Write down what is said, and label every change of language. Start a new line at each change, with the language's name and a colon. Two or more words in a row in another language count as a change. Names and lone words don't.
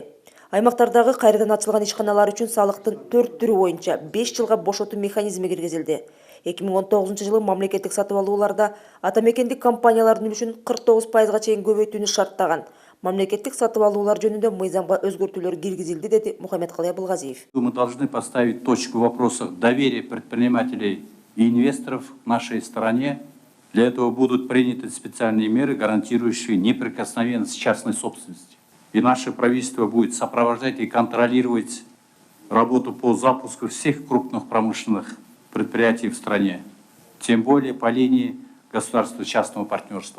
Kyrgyz: Аймактардагы кайрадан ачылган ишканалар үчүн салыктын 4 түрү боюнча 5 жылга бошотуу механизми киргизилди. 2019 жылы мамлекеттик сатып алууларда атамекендик компаниялардын үлүшүн 49%га чейин көбөйтүүнү шарттаган мамлекеттик сатып алуулар жөнүндө мыйзамга өзгөртүүлөр киргизилди, деди Мухаммедкалый Абылгазиев.
Russian: Мы должны поставить точку в вопросах доверия предпринимателей и инвесторов к нашей стране. Для этого будут приняты специальные меры, гарантирующие неприкосновенность частной собственности. И наше правительство будет сопровождать и контролировать работу по запуску всех крупных промышленных предприятий в стране, тем более по линии государственно-частного партнерства.